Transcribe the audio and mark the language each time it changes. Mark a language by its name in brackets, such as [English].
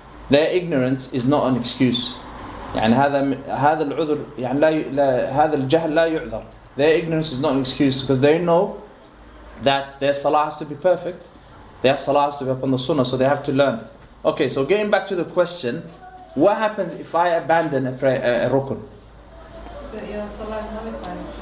[English] Their ignorance is not an excuse. [Arabic] يعني هذا العذر يعني هذا الجهل لا يعذر. [English] Their ignorance is not an excuse, because they know that their salah has to be perfect, their salah has to be upon the sunnah, so they have to learn. Okay, so getting back to the question, what happens if I abandon a rukun? So your salah is nullified.